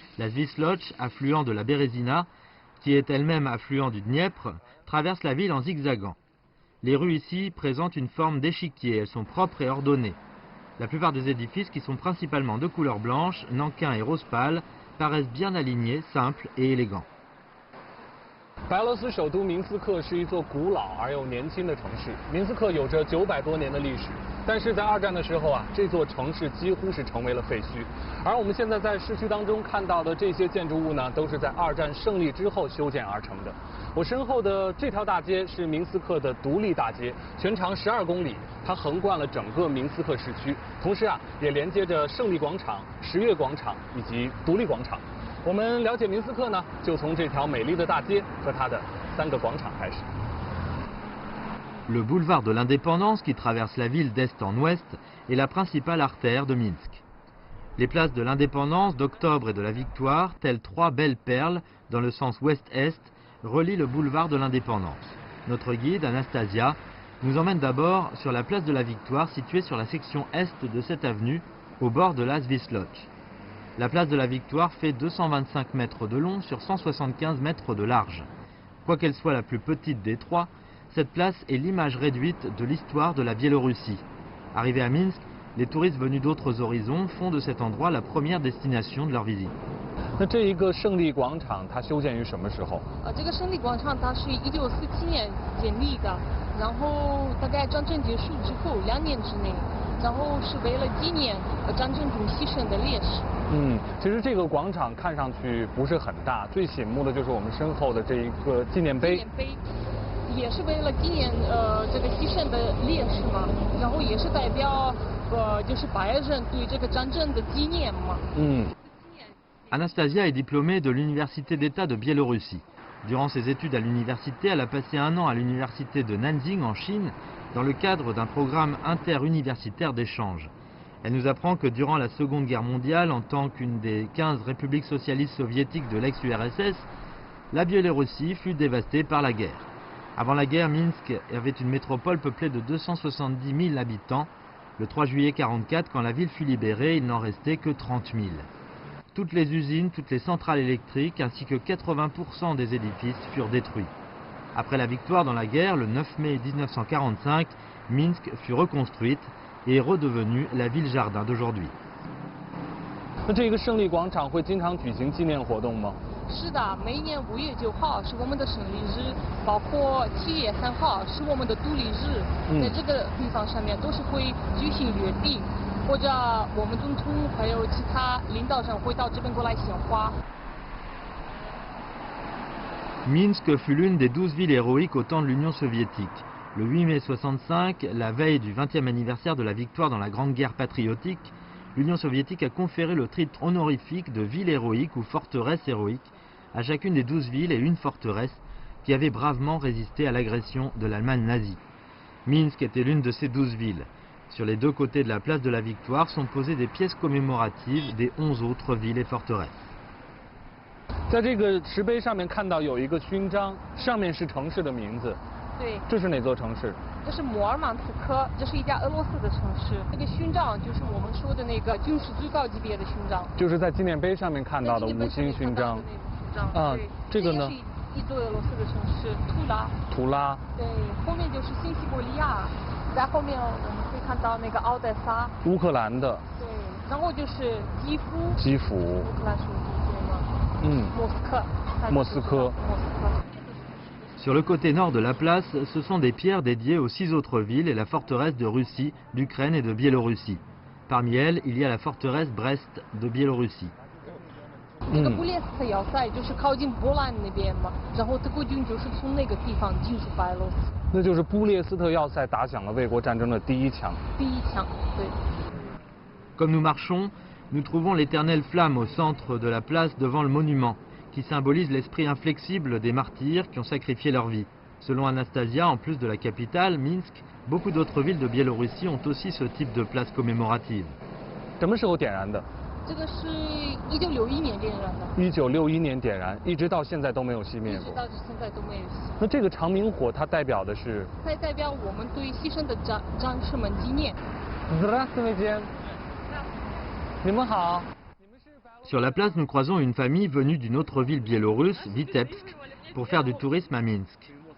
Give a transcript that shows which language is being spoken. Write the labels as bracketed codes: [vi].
[fr] La Svistloch, affluent de la Bérésina, qui est elle-même affluent du Dniepr, traverse la ville en zigzagant. Les rues ici présentent une forme d'échiquier, elles sont propres et ordonnées. La plupart des édifices, qui sont principalement de couleur blanche, nankin et rose pâle, paraissent bien alignés, simples et élégants. [zh] 白俄罗斯首都明斯克是一座古老而又年轻的城市。明斯克有着900多年的历史，但是在2战的时候啊，这座城市几乎是成为了废墟。而我们现在在市区当中看到的这些建筑物呢，都是在2战胜利之后修建而成的。我身后的这条大街是明斯克的独立大街，全长12公里，它横贯了整个明斯克市区，同时啊，也连接着胜利广场、十月广场以及独立广场。我们了解明斯克呢，就从这条美丽的大街和它的3个广场开始。 [fr] Le boulevard de l'Indépendance, qui traverse la ville d'est en ouest, est la principale artère de Minsk. Les places de l'Indépendance, d'Octobre et de la Victoire, telles 3 belles perles dans le sens ouest-est, relient le boulevard de l'Indépendance. Notre guide, Anastasia, nous emmène d'abord sur la place de la Victoire, située sur la section est de cette avenue, au bord de la Svistloch. La place de la Victoire fait 225 mètres de long sur 175 mètres de large. Quoiqu'elle soit la plus petite des 3, cette place est l'image réduite de l'histoire de la Biélorussie. Arrivés à Minsk, les touristes venus d'autres horizons font de cet endroit la première destination de leur visite. [zh] 那这一个胜利广场，它修建于什么时候？这个胜利广场它是1947年建立的，然后大概战争结束之后2年之内，然后是为了纪念战争中牺牲的烈士。其实这个广场看上去不是很大，最醒目的就是我们身后的这一个纪念碑。纪念碑也是为了纪念这个牺牲的烈士嘛，然后也是代表就是白人对这个战争的纪念嘛。 [fr] Anastasia est diplômée de l'Université d'État de Biélorussie. Durant ses études à l'université, elle a passé 1 an à l'université de Nanjing en Chine dans le cadre d'un programme interuniversitaire d'échange. Elle nous apprend que durant la Seconde Guerre mondiale, en tant qu'une des 15 républiques socialistes soviétiques de l'ex-URSS, la Biélorussie fut dévastée par la guerre. Avant la guerre, Minsk avait une métropole peuplée de 270 000 habitants. Le 3 juillet 1944, quand la ville fut libérée, il n'en restait que 30 000. Toutes les usines, toutes les centrales électriques ainsi que 80% des édifices furent détruits. Après la victoire dans la guerre, le 9 mai 1945, Minsk fut reconstruite et est redevenue la ville-jardin d'aujourd'hui. [zh] 那这个胜利广场会经常举行纪念活动吗？是的，每一年5月9号是我们的胜利日，包括7月3号是我们的独立日，在这个地方上面都是会举行阅兵，或者我们总统还有其他领导人会到这边过来献花。 [fr] Minsk fut l'une des 12 villes héroïques au temps de l'Union soviétique. Le 8 mai 65, la veille du 20e anniversaire de la victoire dans la Grande Guerre patriotique, l'Union soviétique a conféré le titre honorifique de ville héroïque ou forteresse héroïque à chacune des 12 villes et une forteresse qui avaient bravement résisté à l'agression de l'Allemagne nazie. Minsk était l'une de ces 12 villes. Sur les deux côtés de la place de la Victoire sont posées des pièces commémoratives des 11 autres villes et forteresses. [zh] 在这个石碑上面看到有一个勋章，上面是城市的名字。对，这是哪座城市？这是摩尔曼斯克，这是一家俄罗斯的城市。这个勋章就是我们说的那个军事最高级别的勋章。就是在纪念碑上面看到的5星勋章。啊，这个呢？是一座俄罗斯的城市，图拉。图拉。对，后面就是新西伯利亚，在后面我们可以看到那个奥德萨。乌克兰的。对，然后就是基辅。基辅。乌克兰属于这个吗？莫斯科。莫斯科。 [fr] Sur le côté nord de la place, ce sont des pierres dédiées aux 6 autres villes et la forteresse de Russie, d'Ukraine et de Biélorussie. Parmi elles, il y a la forteresse Brest de Biélorussie. [zh] 那个布列斯特要塞就是靠近波兰那边嘛，然后德国军就是从那个地方进入白俄罗斯。那就是布列斯特要塞打响了卫国战争的第一枪。第一枪，对。 [fr] Comme nous marchons, nous trouvons l'éternelle flamme au centre de la place devant le monument, qui symbolise l'esprit inflexible des martyrs qui ont sacrifié leur vie. Selon Anastasia, en plus de la capitale, Minsk, beaucoup d'autres villes de Biélorussie ont aussi ce type de place commémorative. [zh] 什么时候点燃的？这个是1961年点燃的。 1961年点燃，一直到现在都没有熄灭过。一直到现在都没有熄。那这个长明火它代表的是？它代表我们对牺牲的战士们纪念。 [ru] Здравствуйте。 [zh] 你们好。 [fr] Sur la place, nous croisons une famille venue d'une autre ville biélorusse, Vitebsk, pour faire du tourisme à Minsk.